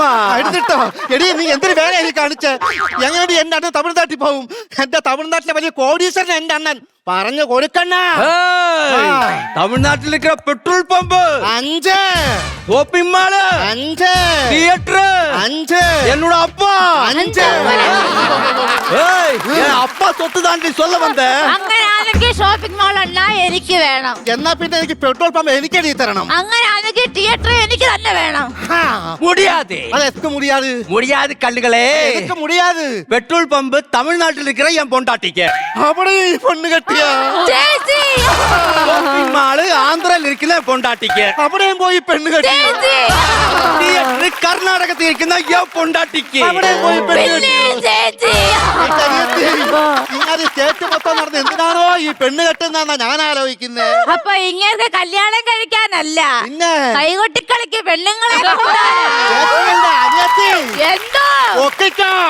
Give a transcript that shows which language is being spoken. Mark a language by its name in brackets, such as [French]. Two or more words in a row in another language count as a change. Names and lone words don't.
[Malayalam] എഴുതിട്ടോ എടി നീ എന്തൊരു വേല എനിക്ക് കാണിച്ച് എങ്ങനെ എന്റെ അണ്ണൻ തമിഴ്നാട്ടിൽ പോകും? എന്റെ തമിഴ്നാട്ടിലെ വലിയ കോടീശ്വരൻ എന്റെ അണ്ണൻ പറഞ്ഞു കൊടുക്കണ്ണ. തമിഴ്നാട്ടിലേക്ക് പെട്രോൾ പമ്പ് 5 ഷോപ്പിംഗ് മാള് 5 തിയേറ്റർ 5 [Tamil] என்னோட அப்பா 5 என் அப்பா சொத்து தாண்டி சொல்ல வந்த [Malayalam] അങ്ങനെയാണെങ്കിൽ ഷോപ്പിംഗ് മാൾ അണ്ണാ എനിക്ക് വേണം. എന്നാ പിന്നെ എനിക്ക് പെട്രോൾ പമ്പ് എനിക്ക് എഴുതി തരണം. അങ്ങനെയാണെങ്കിൽ തിയേറ്റർ എനിക്ക് തന്നെ വേണം. [Tamil] முடியாது [Malayalam] അത് എത്ര മുടിയാത് [Tamil] முடியாது கண்ணுகளே [Malayalam] എത്ര മുടിയാത് [Tamil] பெட்ரோல் பம்பு தமிழ்நாட்டில் இருக்கிற என் பொண்டாட்டிக்கு [Malayalam] അവിടെ ഈ പെണ്ണ് കെട്ടിയ ചേച്ചി [Tamil] ஷாப்பிங் மாலு ஆந்திரால இருக்கிற என் பொண்டாட்டிக்கு [Malayalam] അവിടെയും പോയി പെണ്ണ് കെട്ടി [Tamil] தியேட்டர் கர்நாடகத்தில் இருக்கிற என் பொண்டாட்டிக்கு [Malayalam] അവിടെയും പോയി പെണ്ണ് കെട്ടി. ചേച്ചി ഇങ്ങനെ സ്റ്റേറ്റ് മൊത്തം നടന്ന് എന്തിനാണോ ഈ പെണ്ണ് കെട്ടുന്നാ ഞാൻ ആലോചിക്കുന്നത്. അപ്പൊ ഇങ്ങനെ കല്യാണം കഴിക്കാനല്ല, പിന്നെ കൈകൊട്ടിക്കളിക്ക് പെണ്ണുങ്ങളെ ചേച്ചിയല്ല, അനിയത്തി. എന്തോ ഒക്കിക്കോ.